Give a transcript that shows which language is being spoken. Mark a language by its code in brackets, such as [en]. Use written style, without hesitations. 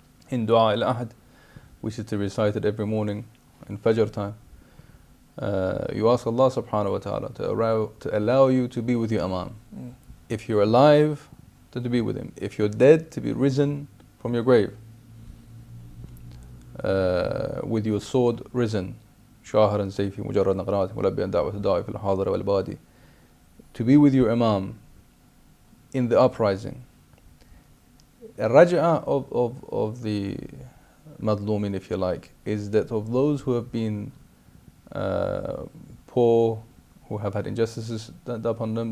[en] In dua al-ahd, which is to recite it every morning in fajr time, you ask Allah subhanahu wa ta'ala to allow you to be with your imam. If you're alive, to be with him. If you're dead, to be risen from your grave, with your sword risen. [ar] شاهرا سيفي مجرد نقرات ملبيا دعوة الداعي في الحاضر والبادي. [en] To be with your imam in the uprising. A raj'ah of the madlumin, if you like, is that of those who have been poor, who have had injustices done upon them.